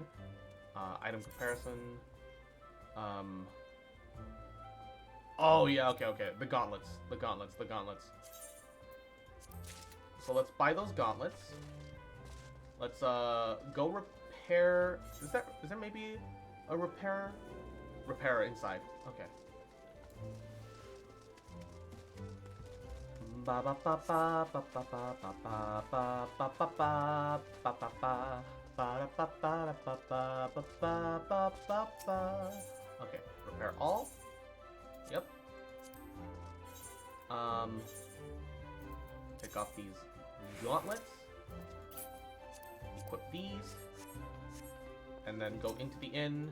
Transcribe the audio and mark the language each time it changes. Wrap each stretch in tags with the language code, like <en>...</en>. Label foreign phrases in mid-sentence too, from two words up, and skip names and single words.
<en>Item comparison. Oh yeah, okay. The gauntlets. So let's buy those gauntlets. Let's go repair. Is there maybe a repairer inside? Okay. Ba ba ba ba ba ba ba ba ba ba ba ba ba ba ba ba. Okay, repair all. Yep. Take off these gauntlets. Equip these. And then go into the inn.</en>